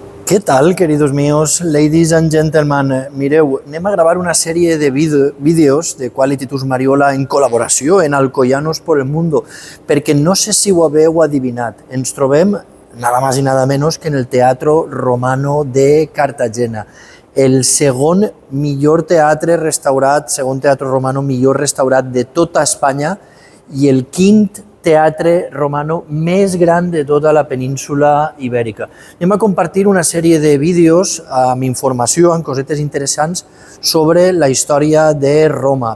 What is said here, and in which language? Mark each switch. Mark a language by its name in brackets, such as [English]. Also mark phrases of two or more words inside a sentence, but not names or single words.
[Spanish] ¿Qué tal, queridos míos, [English] ladies and gentlemen? [Catalan] Mireu, anem a gravar una sèrie de vídeos de Quality Tours Mariola en col·laboració en Alcoyanos por el Mundo, perquè no sé si ho haveu adivinat, ens trobem [Spanish] nada más y nada menos que en el Teatro Romano de Cartagena, [Catalan] el segon millor teatre restaurat, segon teatre romano millor restaurat de tota Espanya i el quint teatre romano més gran de tota la península ibèrica. Anem a compartir una sèrie de vídeos amb informació, amb cosetes interessants sobre la història de Roma.